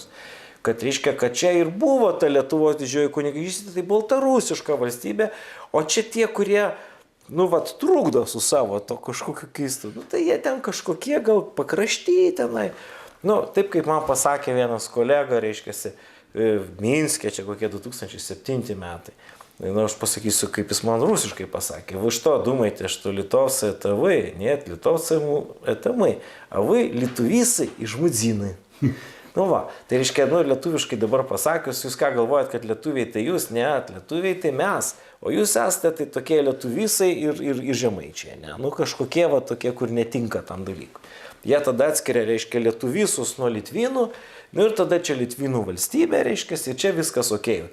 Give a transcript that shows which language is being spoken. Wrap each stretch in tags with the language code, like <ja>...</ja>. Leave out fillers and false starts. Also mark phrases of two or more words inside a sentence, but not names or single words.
<lt>Kad, reiškia, kad čia ir buvo ta Lietuvos didžioji kunigaikštystė, tai baltarusiška valstybė, o čia tie, kurie trukdo su savo to kažkokiu keistu. Tai jie ten kažkokie gal pakrašty tenai. Taip kaip man pasakė vienas kolega, reiškiasi, Minske, čia kokie 2007 metai. Aš pasakysiu, kaip jis man rusiškai pasakė.</lt> <ru>Вы что, думаете, что литовцы это вы? Нет, литовцы это мы. А вы литувисы и жмудзины.</ru> <lt>Tai reiškia, lietuviškai dabar pasakius, jūs ką galvojat, kad lietuviai tai jūs, ne, lietuviai tai mes, o jūs esate tai tokie lietuvisai ir žemaičiai, ne, kažkokie tokie, kur netinka tam dalykui. Jie tada atskiria, reiškia, lietuvisus nuo litvynų, ir tada čia litvynų valstybė, reiškia, ir čia viskas ok.</lt>